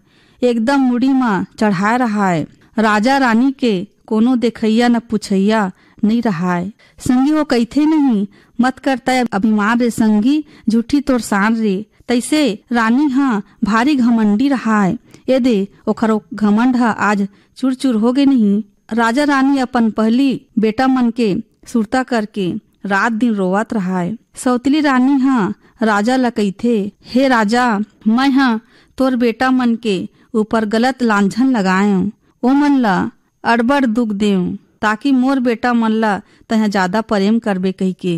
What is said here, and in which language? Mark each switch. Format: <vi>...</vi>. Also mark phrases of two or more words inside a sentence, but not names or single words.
<hne>एकदम मुड़ी में चढ़ाए रहा है। राजा रानी के कोनो देखैया न पूछैया नहीं रहा है। संगी हो कहते नहीं मत करता अभिमान रे संगी, झूठी तोर सान रे। तैसे रानी भारी घमंडी रहा है। ये दे ओखर घमंड आज चूर चूर हो गए नहीं। राजा रानी अपन पहली बेटा मन के सुरता करके रात दिन रोवत रहा है। सौतली रानी राजा ला कहथे, हे राजा, मैं तोर बेटा मन के ऊपर गलत लांछन लगाए, ओ मन ला अड़बड़ दुख देव ताकि मोर बेटा मन ला तह ज्यादा प्रेम करबे कही के।</hne>